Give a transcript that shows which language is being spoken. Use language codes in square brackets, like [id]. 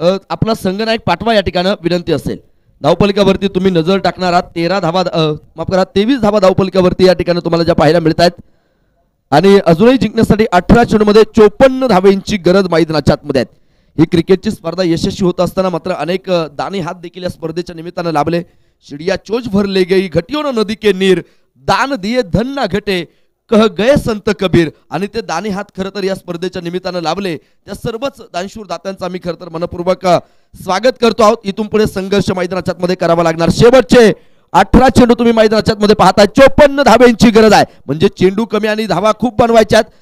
[mr] आपला संघनायक पाठवा या ठिकाणी विनंती असेल. धावपलिकावरती तुम्ही नजर टाकणार आहात. 13 धावा माफ करा 23 धावा धावपलिकावरती या ठिकाणी तुम्हाला ज्या पाहायला मिळत आहेत आणि अजूनही जिंकण्यासाठी 18 चेंडूमध्ये 54 धावेंची गरज मैदानाच्या आतमध्ये आहेत. ही क्रिकेटची स्पर्धा यशस्वी होत असताना मात्र अनेक दानी हात देखील या स्पर्धेच्या निमित्तानं लाभले. [hi] चिडिया चोच भर ले गई, घटियो न नदी के नीर, दान दिए धन ना घटे, कह गए संत कबीर. [mr] आणि ते दानी हात खरं तर या स्पर्धेच्या निमित्तानं लाभले. त्या सर्वच दानशूर दात्यांचं आम्ही खरं तर मनपूर्वक स्वागत करतो आहोत. इथून पुढे संघर्ष मैदानाच्या मध्ये करावा लागणार. शेवटचे 18 चेंडू तुम्ही मैदानाच्या मध्ये पाहताय. 54 धावेंची गरज आहे, म्हणजे चेंडू कमी आणि धावा खूप बनवायच्यात.